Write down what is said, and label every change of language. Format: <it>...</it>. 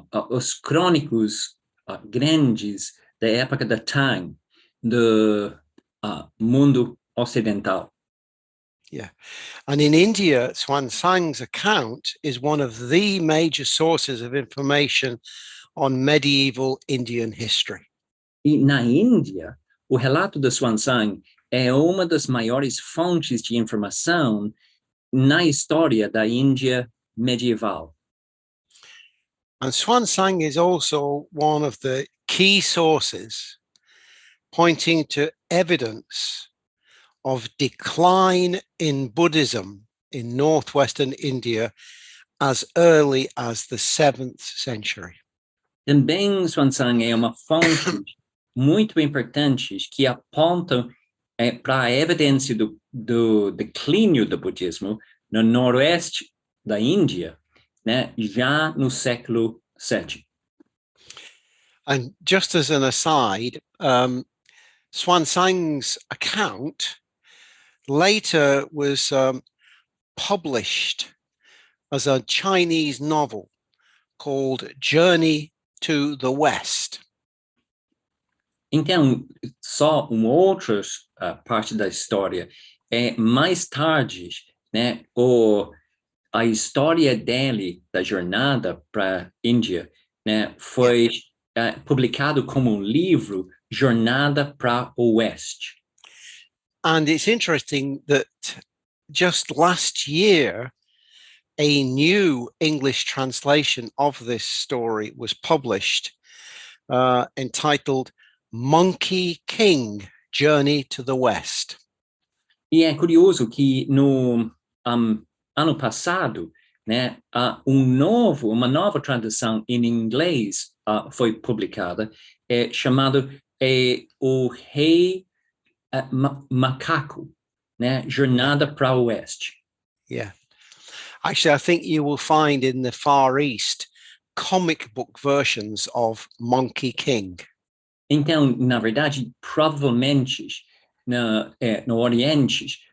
<pt>Os crônicos grandes da época da Tang, do mundo ocidental.</pt> <en>Yeah. And in India, Xuanzang's account is one of the major sources of information on medieval Indian history.</en> <pt>E na Índia, o relato de Xuanzang é uma das maiores fontes de informação na história da Índia medieval.</pt> <en>And Xuanzang is also one of the key sources pointing to evidence of decline in Buddhism in northwestern India as early as the 7th century.</en> <pt>Também Xuanzang é uma fonte muito importante que aponta para a evidência do declínio do budismo no noroeste da Índia, né, já no século 7.</pt> <en>And just as an aside, Xuanzang's account later was published as a Chinese novel called Journey to the West.</en> <pt>Então, só uma outra parte da história mais tarde, né, a história dele da jornada para a Índia, né, foi publicado como livro Jornada para o Oeste.</pt> <en>And it's interesting that just last year, a new English translation of this story was published, entitled Monkey King, Journey to the West.</en> <pt>E é curioso que no ano passado, né, uma nova tradução em inglês foi publicada, chamado O Rei Macaco, né, Jornada para o Oeste.</pt> <en>Yeah. Actually, I think you will find in the Far East comic book versions of Monkey King.</en> <pt>Então, na verdade, provavelmente no Oriente</pt>